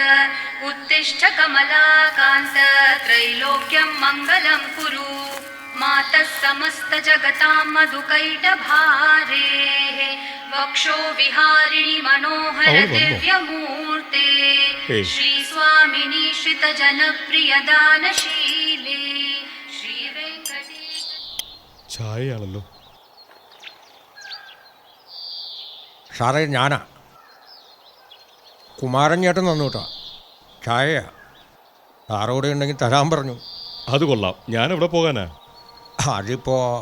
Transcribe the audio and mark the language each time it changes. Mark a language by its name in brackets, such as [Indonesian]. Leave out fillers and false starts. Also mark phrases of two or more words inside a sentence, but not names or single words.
[Sanskrit] उत्तिष्ठ कमलाकान्त त्रैलोक्यं मङ्गलं कुरु मातः समस्तजगतां मधुकैटभारेः वक्षो विहारिणि मनोहर दिव्यमूर्ते श्रीस्वामिनि श्रितजनप्रियदानशीले श्रीवेङ्कटेश [Malayalam] ചായയാണല്ലോ. സാറേ ഞാനാ കുമാരൻ ചേട്ടൻ തന്നു കേട്ടോ ചായയാ. സാറോടെ ഉണ്ടെങ്കിൽ തരാൻ പറഞ്ഞു. അത് കൊള്ളാം. ഞാൻ എവിടെ പോകാനാ? അതിപ്പോ